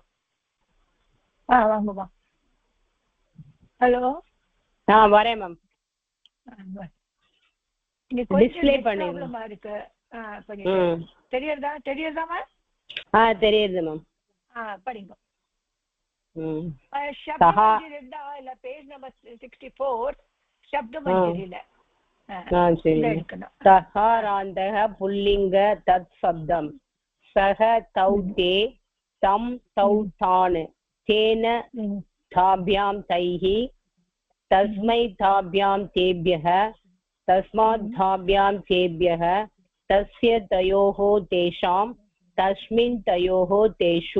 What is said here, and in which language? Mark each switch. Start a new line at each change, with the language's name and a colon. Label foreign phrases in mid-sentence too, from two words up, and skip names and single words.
Tamil: வாங்கம்மா. ஹலோ. வரேன் மேம். டிஸ்ப்ளே பண்ணிடுமா இருக்கு. தெரியுறதா தெரியுறதாமா? தெரியுது மேம். படிங்க.
English: page number 64 शब्द मंजरीல
Sanskrit: सहारान्तः पुल्लिङ्ग तत् शब्दं सह तौ ते तं तौ तान् तेन ताभ्यां तैः तस्मै ताभ्यां तेभ्यः तस्मात् ताभ्यां तेभ्यः तस्य तयोः तेषां तस्मिन् तयोः तेषु.